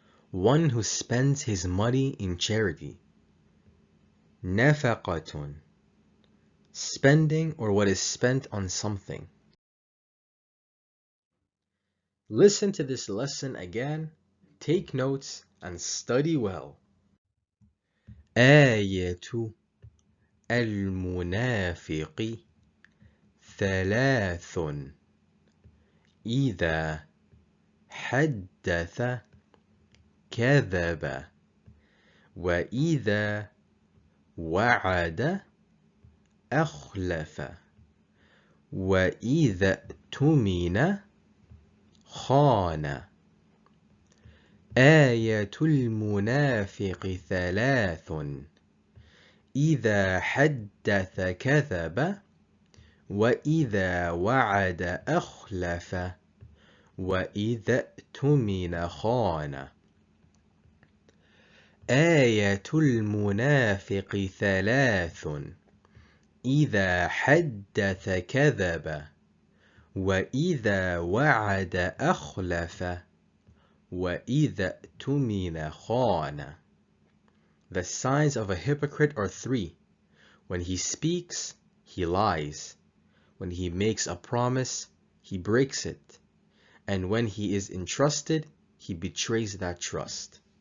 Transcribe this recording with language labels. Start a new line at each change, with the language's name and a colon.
English: One who spends his money in charity.
Arabic: نفقة.
English: Spending or what is spent on something. Listen to this lesson again, take notes, and study well.
Arabic: آية المنافق ثلاث إذا حدث كذب وإذا وعد أخلف وإذا اؤتمن خان. آية المنافق ثلاث إذا حدث كذب وإذا وعد أخلف وإذا اؤتمن خان. آية المنافق ثلاث إذا حدث كذب وإذا وعد أخلف وإذا اؤتمن خان.
English: The signs of a hypocrite are three. When he speaks, he lies. When he makes a promise, he breaks it. And when he is entrusted, he betrays that trust.